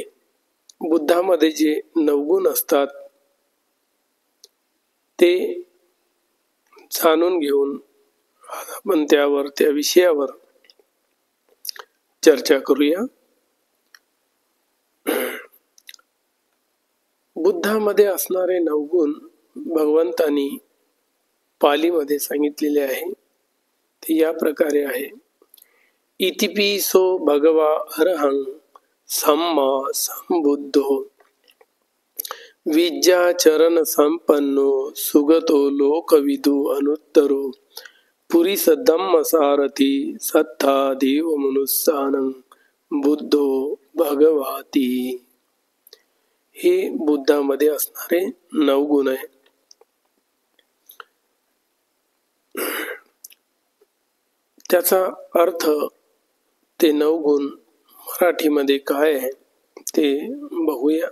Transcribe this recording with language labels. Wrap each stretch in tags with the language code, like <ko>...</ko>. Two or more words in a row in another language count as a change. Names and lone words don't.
<mr>बुद्धामध्ये जे नवगुण असतात ते जाणून घेऊन आज आपण त्या विषयावर चर्चा करूया. बुद्धामध्ये असणारे नवगुण भगवंतांनी पालीमध्ये सांगितलेले आहे. ते या प्रकारे आहे:</mr> <pi>इतिपिसो भगवा अरहं सम्मा संबुद्धो विद्याचरण संपन्नो सुगतो लोकविदु अनुत्तरो पुरीस धम्म सारथी सत्ता देव मनुस्सानं बुद्धो भगवाती.</pi> <mr>हे बुद्धामध्ये असणारे नवगुण आहे. त्याचा अर्थ, ते नवगुण मराठीमध्ये काय आहे ते बघूया.</mr>